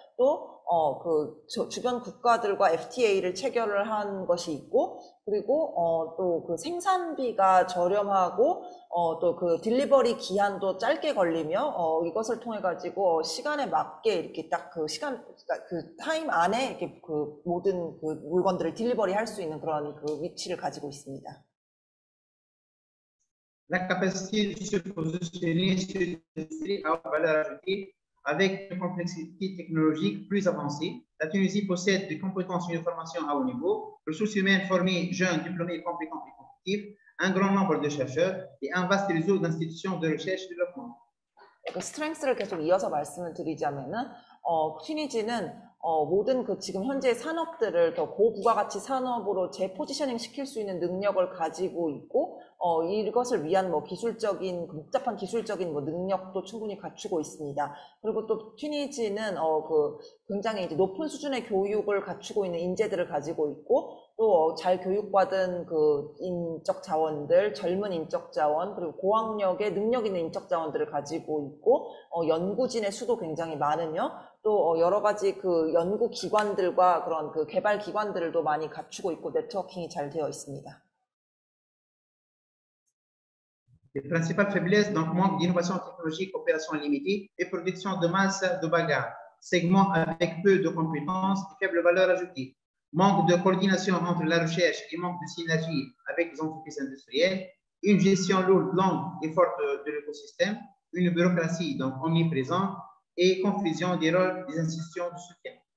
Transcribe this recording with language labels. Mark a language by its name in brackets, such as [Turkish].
[Korean] 또 그 주변 국가들과 FTA를 체결을 한 것이 있고, 그리고 또 그 생산비가 저렴하고 또 그 딜리버리 기한도 짧게 걸리며 이것을 통해 가지고 시간에 맞게 이렇게 딱 그 시간 그 타임 안에 이렇게 그 모든 그 물건들을 딜리버리 할 수 있는 그런 그 위치를 가지고 있습니다. [French] La capacité de se positionner sur l'industrie à haute valeur ajoutée avec une complexité technologique plus avancée, la Tunisie possède des compétences et une formation à haut niveau, ressources humaines formées, jeunes, diplômés, compétents et compétitifs, un grand nombre de chercheurs et un vaste réseau d'institutions de recherche et développement. [Korean] 스트렝스를 계속 이어서 말씀을 드리자면은 튀니지는 모든 그 지금 현재 산업들을 더 고부가가치 산업으로 재포지셔닝 시킬 수 있는 능력을 가지고 있고 이것을 위한 뭐 기술적인 복잡한 기술적인 뭐 능력도 충분히 갖추고 있습니다. 그리고 또 튀니지는 굉장히 이제 높은 수준의 교육을 갖추고 있는 인재들을 가지고 있고 또 잘 교육받은 그 인적 자원들, 젊은 인적 자원, 그리고 고학력의 능력 있는 인적 자원들을 가지고 있고 연구진의 수도 굉장히 많으며 또 여러 가지 그 연구 기관들과 그런 그 개발 기관들도 많이 갖추고 있고 네트워킹이 잘 되어 있습니다. [French] Les principales faiblesses, donc manque d'innovation technologique, opération limitée et production de masse de bagarre, segments avec peu de compétences et faible valeur ajoutée, manque de coordination entre la recherche et manque de synergie avec les entreprises industrielles, une gestion lourde, longue et forte de l'écosystème, une bureaucratie donc omniprésente et confusion des rôles des institutions de soutien.